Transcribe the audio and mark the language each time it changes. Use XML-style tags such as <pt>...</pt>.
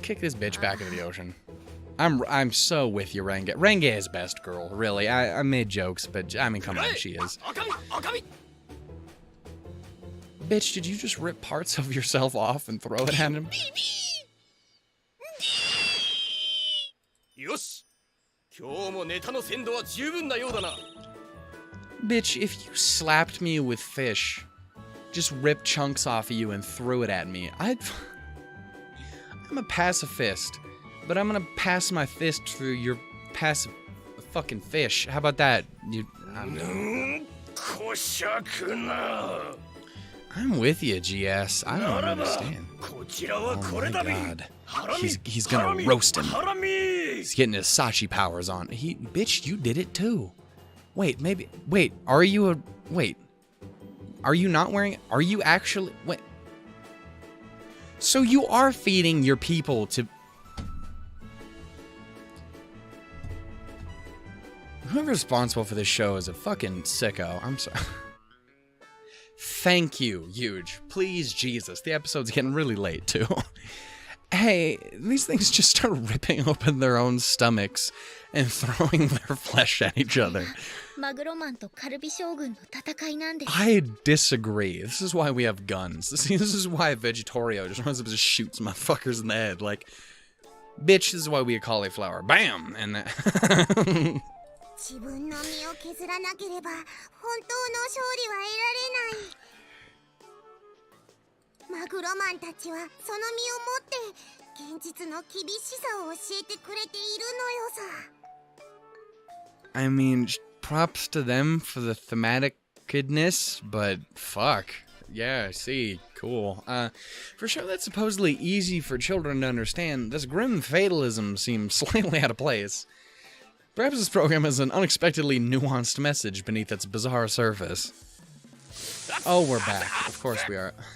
<en>Kick this bitch back into the ocean. I'm so with you, Renge. Renge is best girl, really. I made jokes, but I mean, come on, she is.</en> <ja>赤身赤身</ja> <en>Bitch, did you just rip parts of yourself off and throw it at him?</en> <ja>よし今日もネタの鮮度は十分なようだな</ja> <en>Bitch, if you slapped me with fish, just ripped chunks off of you and threw it at me, I'm a pacifist, but I'm gonna pass my fist through your passive fucking fish. How about that? I'm with you, GS. I don't understand. Oh my god. He's gonna roast him. He's getting his Sachi powers on. Bitch, you did it too. Wait, are you not wearing, are you actually, wait. So you are feeding your people to, whoever's responsible for this show is a fucking sicko. I'm sorry. Thank you, huge. Please, Jesus. The episode's getting really late, too. Hey, these things just start ripping open their own stomachs and throwing their flesh at each other.</en> <ja>マグロマンとカルビ将軍の戦いなんです。</ja> <en>I disagree. This is why we have guns. This is why Vegitorio just runs up and just shoots motherfuckers in the head. Like, bitch, this is why we have cauliflower. Bam! And that...</en> <ja>自分の身を削らなければ本当の勝利は得られない。マグロマンたちはその身をもって現実の厳しさを教えてくれているのよさ。</ja> <en>I mean, props to them for the thematicness, but fuck. Yeah, I see. Cool. For sure that's supposedly easy for children to understand, this grim fatalism seems slightly out of place. Perhaps this program has an unexpectedly nuanced message beneath its bizarre surface. Oh, we're back. Of course we are.</en>